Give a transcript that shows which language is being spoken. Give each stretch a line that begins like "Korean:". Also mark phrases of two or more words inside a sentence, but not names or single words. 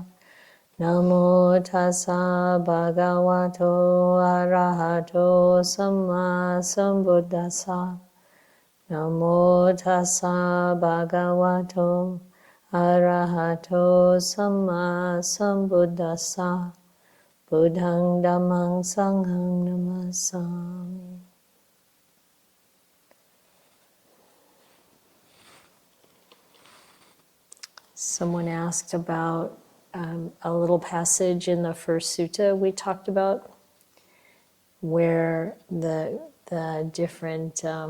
Pali: Namo tassa bhagavato arahato samma sambuddhassa. Namo tassa bhagavato arahato samma sambuddhassa. Buddhang dhammang sanghang namasami.
English: Someone asked about a little passage in the first sutta we talked about, where the different